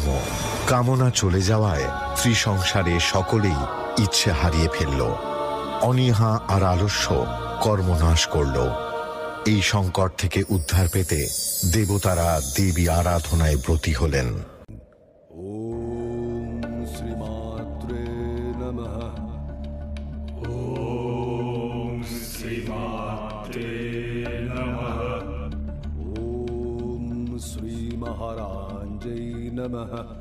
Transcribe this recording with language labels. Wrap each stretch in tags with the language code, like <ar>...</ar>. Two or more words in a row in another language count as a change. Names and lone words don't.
<bn>কামনা চলে যাওয়ায় ত্রিসংসারে সকলেই ইচ্ছে হারিয়ে ফেলল। অনীহা আর আলস্য কর্মনাশ করল। এই সংকট থেকে উদ্ধার পেতে দেবতারা দেবী আরাধনায় ব্রতী হলেন।</bn> <sa>ওম শ্রীমাত্রে নমঃ। ওম শ্রীমাত্রে নমঃ। ওম শ্রী মহারাজৈ নমঃ।</sa>